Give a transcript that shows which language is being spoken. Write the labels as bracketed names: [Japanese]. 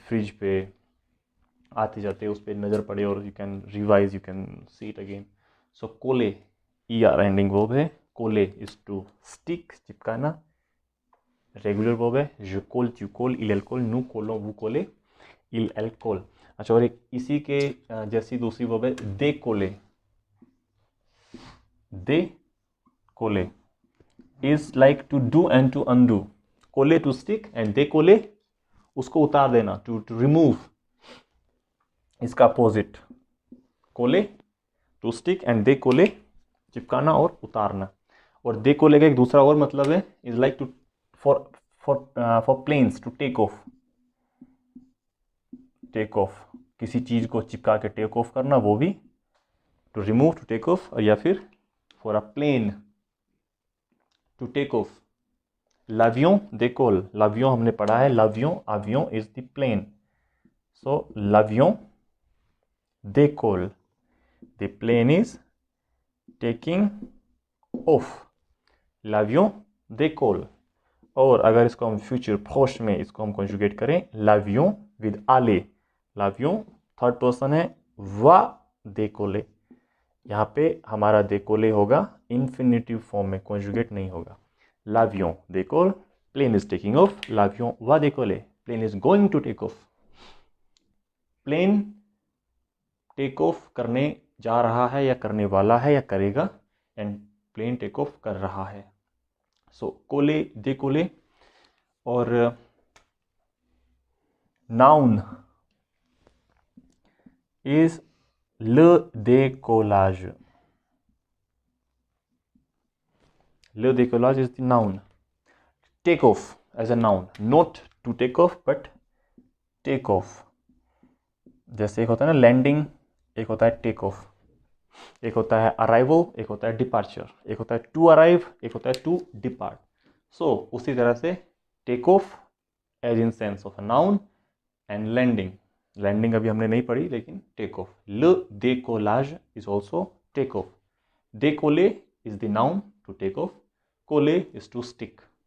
[Hindi] Fridge पे आते जाते उस पर नज़र पड़े और [English] You can revise, you can see it again. [Hindi] सो कोले, ई आर एंडिंग वर्ब है। कोले is to stick, चिपकाना। Regular verb है। [French] je colle, tu colles, il elle colle, nous collons, vous collez, il elle colle। [Hindi] अच्छा, और एक इसी के जैसी दूसरी वर्ब है décoller। [English] décoller is like to do and to undo। coller to stick and décoller [Hindi] उसको उतार देना, [English] to remove। [Hindi] इसका अपोजिट कोले टू स्टिक एंड décoller चिपकाना और उतारना। और décoller का एक दूसरा और मतलब है is like to for planes to take off. Take off, किसी चीज को चिपका के टेक ऑफ करना, वो भी to remove, to take off. या फिर for a plane to take off. [French] l'avion décolle, l'avion हमने पढ़ा है, l'avion, [English] avion is the plane, [French] so l'avion décolle, [English] the plane is taking off, [French] l'avion décolle। [Hindi] और अगर इसको हम फ्यूचर प्रोश में इसको हम कॉन्जुगेट करें, l'avion with aller, l'avion third person है, va décoller। यहाँ पे हमारा décoller होगा इंफिनिटिव फॉर्म में, कॉन्जुगेट नहीं होगा। [French] l'avion décolle, [English] plane is taking off, [French] l'avion va décoller, [English] plane is going to take off। [Hindi] Plane take off करने जा रहा है या करने वाला है या करेगा, एंड प्लेन टेक ऑफ कर रहा है। सो कोले, décoller। [English] और noun is le décollage। Le décollage is the noun। Take off as a noun, not to take off but take off। [Hindi] जैसे एक होता है ना लैंडिंग, एक होता है टेक ऑफ, एक होता है अराइवल, एक होता है डिपार्चर, एक होता है टू अराइव, एक होता है टू डिपार्ट। सो उसी तरह से take off as in sense of a noun, and landing, landing अभी हमने नहीं पढ़ी, लेकिन take off. [English] le décollage is also take off। décoller is the noun to take off, coller is to stick।